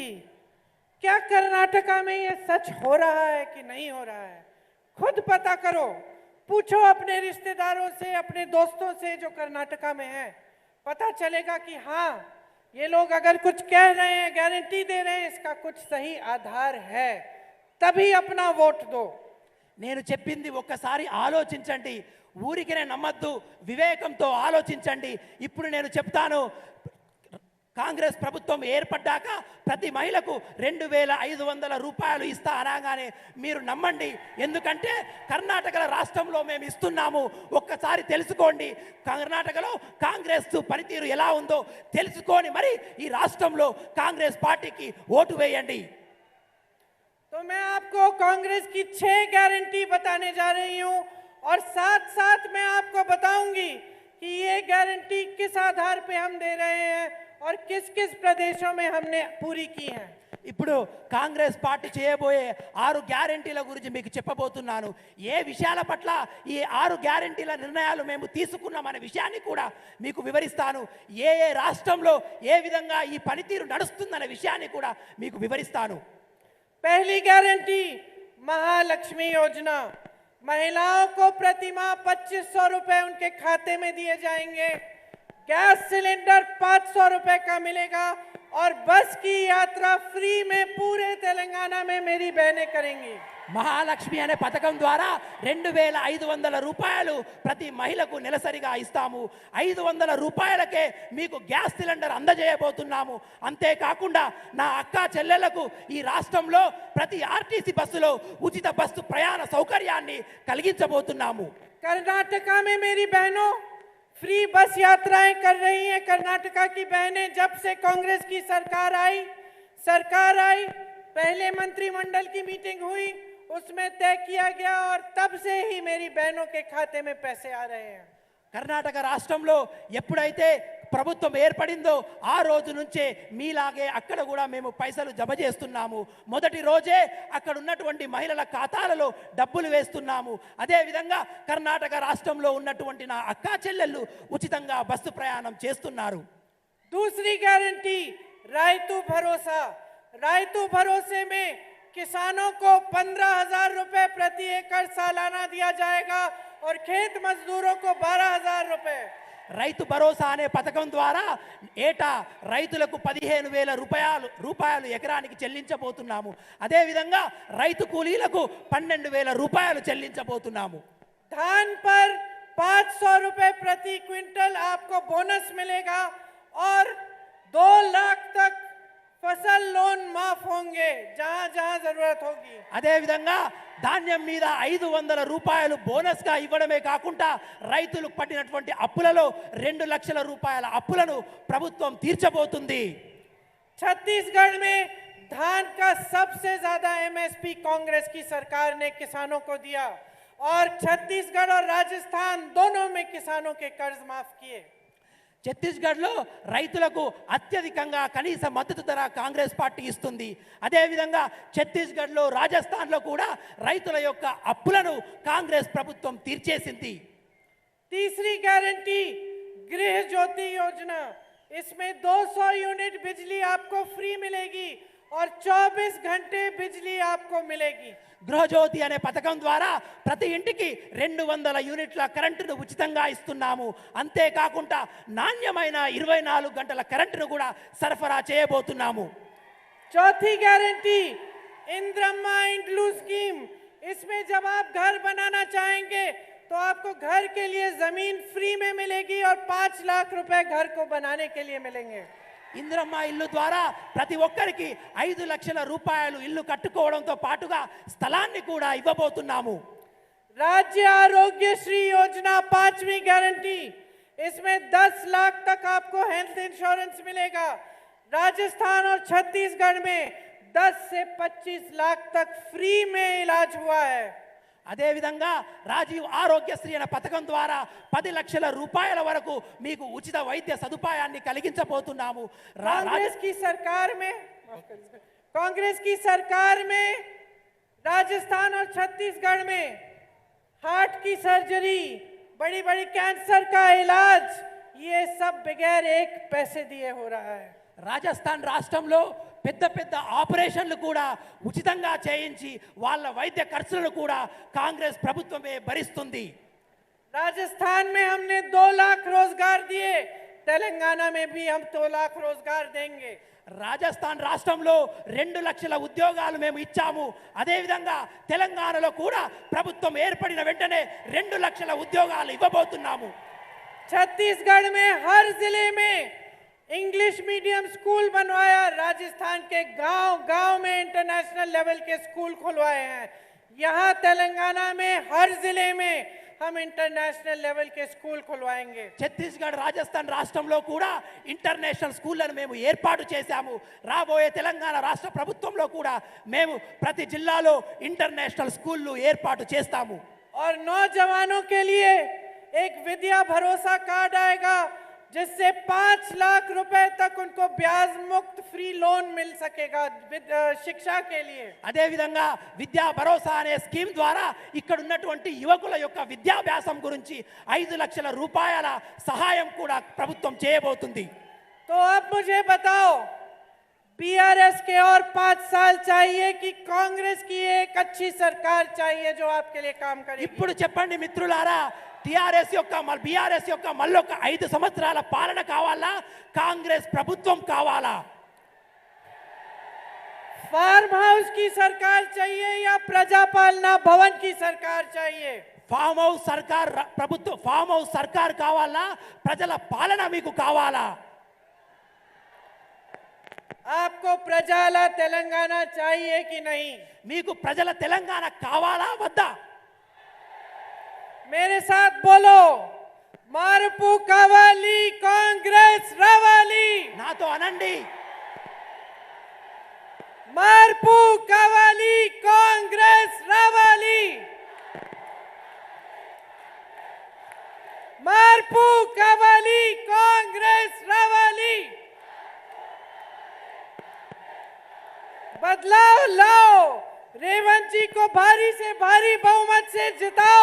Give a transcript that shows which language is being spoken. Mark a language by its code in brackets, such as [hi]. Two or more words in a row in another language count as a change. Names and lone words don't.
[hi] क्या कर्नाटका में ये सच हो रहा है कि नहीं हो रहा है? खुद पता करो, पूछो अपने रिश्तेदारों से, अपने दोस्तों से जो कर्नाटका में हैं। पता चलेगा कि हाँ, ये लोग अगर कुछ कह रहे हैं, गारंटी दे रहे हैं, इसका कुछ सही आधार है, तभी अपना वोट दो। [te] నేను చెప్పింది ఒక్కసారి ఆలోచించండి. ఊరికినే నమ్మద్దు, వివేకంతో ఆలోచించండి. ఇప్పుడు నేను చెప్తాను, కాంగ్రెస్ ప్రభుత్వం ఏర్పడ్డాక ప్రతి మహిళకు 2500 రూపాయలు ఇస్తా అనగానే మీరు నమ్మండి. ఎందుకంటే కర్ణాటక రాష్ట్రంలో మేము ఇస్తున్నాము. ఒక్కసారి తెలుసుకోండి, కర్ణాటకలో కాంగ్రెస్ పనితీరు ఎలా ఉందో తెలుసుకొని మరి ఈ రాష్ట్రంలో కాంగ్రెస్ పార్టీకి ఓటు వేయండి. [hi] तो मैं आपको कांग्रेस की 6 गारंटी बताने जा रही हूं और साथ साथ मैं आपको बताऊंगी कि ये गारंटी किस आधार पे हम दे रहे हैं और किस किस प्रदेशों में हमने पूरी की है। [te] ఇప్పుడు కాంగ్రెస్ పార్టీ చేయబోయే 6 గ్యారెంటీల గురించి మీకు చెప్పబోతున్నాను. ఏ విషయాల పట్ల ఈ 6 గ్యారెంటీల నిర్ణయాలు మేము తీసుకున్నామనే విషయాన్ని కూడా మీకు వివరిస్తాను. ఏ ఏ రాష్ట్రంలో ఏ విధంగా ఈ పనితీరు నడుస్తుందనే విషయాన్ని కూడా మీకు వివరిస్తాను. [hi] पहली गारंटी महालक्ष्मी योजना, महिलाओं को प्रतिमाह 2500 रुपए उनके खाते में दिए जाएंगे। गैस सिलेंडर 500 रुपए का मिलेगा और बस की यात्रा फ्री में पूरे तेलंगाना में मेरी बहनें करेंगी। [te] మహాలక్ష్మి అనే పథకం ద్వారా 2500 రూపాయలు ప్రతి మహిళకు నెలసరిగా ఇస్తాము. 500 రూపాయలకే మీకు గ్యాస్ సిలిండర్ అందజేయబోతున్నాము. అంతేకాకుండా నా అక్క చెల్లెలకు ఈ రాష్ట్రంలో ప్రతి ఆర్టీసీ బస్సులో ఉచిత బస్సు ప్రయాణ సౌకర్యాన్ని కలిగించబోతున్నాము. [hi] कर्नाटका में मेरी बहनों [en] free bus [hi] यात्राएं कर रही हैं। कर्नाटका की बहनें जब से कांग्रेस की सरकार आई, पहले मंत्रिमंडल की मीटिंग हुई, उसमें तय किया गया और तब से ही मेरी बहनों के खाते में पैसे आ रहे हैं। [te] కర్ణాటక రాష్ట్రంలో ఎప్పుడైతే ప్రభుత్వం ఏర్పడిందో ఆ రోజు నుంచే మీలాగే అక్కడ కూడా మేము పైసలు జమ చేస్తున్నాము. మొదటి రోజే అక్కడ ఉన్నటువంటి మహిళల ఖాతాలలో డబ్బులు వేస్తున్నాము. అదేవిధంగా కర్ణాటక రాష్ట్రంలో ఉన్నటువంటి నా అక్కా చెల్లెళ్ళు ఉచితంగా బస్సు ప్రయాణం చేస్తున్నారు. [hi] दूसरी गारंटी रायतू भरोसा। रायतू भरोसे में किसानों को 15,000 रुपए प्रति एकड़ सालाना दिया जाएगा और खेत मजदूरों को 12,000 रुपए। [te] రైతు భరోసా అనే పథకం ద్వారా ఏటా రైతులకు 15,000 రూపాయలు ఎకరానికి చెల్లించబోతున్నాము. అదేవిధంగా రైతు కూలీలకు 12,000 రూపాయలు చెల్లించబోతున్నాము. [hi] धान पर 500 रुपए प्रति क्विंटल आपको बोनस मिलेगा और 2 लाख तक फसल लोन माफ होंगे जहां जहां जरूरत होगी। [te] అదేవిధంగా ధాన్యం మీద 500 రూపాయలు బోనస్గా ఇవ్వడమే కాకుండా రైతులకు పడినటువంటి అప్పులలో 2 లక్షల రూపాయల అప్పులను ప్రభుత్వం తీర్చబోతుంది. [hi] छत्तीसगढ़ में धान का सबसे ज्यादा एमएसपी कांग्रेस की सरकार ने किसानों को दिया और छत्तीसगढ़ और राजस्थान दोनों में किसानों के कर्ज माफ किए। [te] ఛత్తీస్గఢ్లో రైతులకు అత్యధికంగా కనీస మద్దతు ధర కాంగ్రెస్ పార్టీ ఇస్తుంది. అదేవిధంగా ఛత్తీస్గఢ్లో రాజస్థాన్లో కూడా రైతుల యొక్క అప్పులను కాంగ్రెస్ ప్రభుత్వం తీర్చేసింది. [hi] तीसरी गारंटी गृह ज्योति योजना। इसमें 200 यूनिट बिजली आपको फ्री मिलेगी और 24 घंटे बिजली आपको मिलेगी। [te] గృహజ్యోతి అనే పథకం ద్వారా ప్రతి ఇంటికి 200 యూనిట్ల కరెంటును ఉచితంగా ఇస్తున్నాము. అంతేకాకుండా నాణ్యమైన 24 గంటల కరెంటును కూడా సరఫరా చేయబోతున్నాము. [hi] चौथी गारंटी इंद्रम्मा इंड्लू स्कीम। इसमें जब आप घर बनाना चाहेंगे तो आपको घर के लिए जमीन फ्री में मिलेगी और 5 लाख रुपए घर को बनाने के लिए मिलेंगे। [te] ఇంద్రమ్మ ఇల్లు ద్వారా ప్రతి ఒక్కరికి 5 లక్షల రూపాయలు ఇల్లు కట్టుకోవడంతో పాటుగా స్థలాన్ని కూడా ఇవ్వబోతున్నాము. [hi] राज्य आरोग्य श्री योजना 5वीं गारंटी। इसमें 10 लाख तक आपको [en] health insurance [hi] मिलेगा। राजस्थान और छत्तीसगढ़ में 10 से 25 लाख तक फ्री में इलाज हुआ है। [te] అదేవిధంగా రాజీవ్ ఆరోగ్యశ్రీ అనే పథకం ద్వారా 10 లక్షల రూపాయల వరకు మీకు ఉచిత వైద్య సదుపాయాన్ని కలిగించబోతున్నాము. [hi] कांग्रेस की सरकार में राजस्थान और छत्तीसगढ़ में हार्ट की सर्जरी, बड़ी बड़ी कैंसर का इलाज, ये सब बगैर एक पैसे दिए हो रहा है। [te] రాజస్థాన్ రాష్ట్రంలో పెద్ద పెద్ద ఆపరేషన్లు కూడా ఉచితంగా చేయించి వాళ్ళ వైద్య ఖర్చులను కూడా కాంగ్రెస్ ప్రభుత్వమే భరిస్తుంది. [hi] राजस्थान में हमने 2 लाख रोजगार दिए, तेलंगाना में भी हम 2 लाख रोजगार देंगे। [te] రాజస్థాన్ రాష్ట్రంలో 2 లక్షల ఉద్యోగాలు మేము ఇచ్చాము. అదేవిధంగా తెలంగాణలో కూడా ప్రభుత్వం ఏర్పడిన వెంటనే 2 లక్షల ఉద్యోగాలు ఇవ్వబోతున్నాము. [hi] छत्तीसगढ़ में हर जिले में [en] English medium school [hi] बनवाया। राजस्थान के गांव गांव में [en] international level [hi] के स्कूल खुलवाए हैं। यहाँ तेलंगाना में हर जिले में हम [en] international level [hi] के स्कूल खुलवाएंगे। [te] ఛత్తీస్గఢ్ రాజస్థాన్ రాష్ట్రంలో కూడా ఇంటర్నేషనల్ స్కూళ్లను మేము ఏర్పాటు చేశాము. రాబోయే తెలంగాణ రాష్ట్ర ప్రభుత్వంలో కూడా మేము ప్రతి జిల్లాలో ఇంటర్నేషనల్ స్కూళ్లు ఏర్పాటు చేస్తాము. [hi] और नौजवानों के लिए एक विद्या भरोसा कार्ड आएगा जिससे 5 लाख रुपए तक उनको ब्याज मुक्त [en] free loan [hi] मिल सकेगा शिक्षा के लिए। [te] అదేవిధంగా విద్యా భరోసా అనే స్కీమ్ ద్వారా ఇక్కడ ఉన్నటువంటి యువకుల యొక్క విద్యాభ్యాసం గురించి 5 లక్షల రూపాయల సహాయం కూడా ప్రభుత్వం చేయబోతుంది. [hi] तो अब मुझे बताओ, बीआरएस के और 5 साल चाहिए कि कांग्रेस की एक अच्छी सरकार चाहिए जो आपके लिए काम करे। [te] ఇప్పుడు చెప్పండి మిత్రులారా, టిఆర్ఎస్ యొక్క బీఆర్ఎస్ యొక్క మళ్ళొక 5 సంవత్సరాల పాలన కావాలా, కాంగ్రెస్ ప్రభుత్వం కావాలా? [en] farm house [hi] की सरकार चाहिए या प्रजापालना भवन की सरकार चाहिए? [en] farm house [te] సర్కార్ ప్రభుత్వం, [en] farm house [te] సర్కార్ కావాలా, ప్రజల పాలన మీకు కావాలా? [hi] आपको प्रजाला तेलंगाना चाहिए कि नहीं? [te] మీకు ప్రజల తెలంగాణ కావాలా వద్దా? [hi] मेरे साथ बोलो, [te] మార్పు కావాలి కాంగ్రెస్ రావాలి। నాతో అనండి, మార్పు కావాలి కాంగ్రెస్ రావాలి। మార్పు కావాలి కాంగ్రెస్ రావాలి। [hi] बदलाव लाओ, रेवंत जी को भारी से भारी बहुमत से जिताओ,